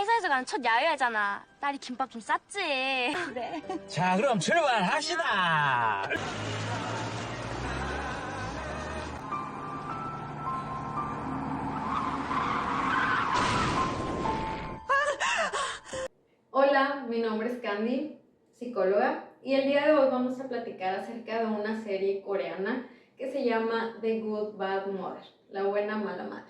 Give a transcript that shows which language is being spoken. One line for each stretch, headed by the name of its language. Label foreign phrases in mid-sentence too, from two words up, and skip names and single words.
Korean: 난 첫 야유회잖아. 딸이 김밥 좀 쌌지. 그래. 자, 그럼 출발합시다.
Spanish: Hola, mi nombre es Candy, psicóloga, y el día de hoy vamos a platicar acerca de una serie coreana que se llama The Good Bad Mother, la buena mala madre.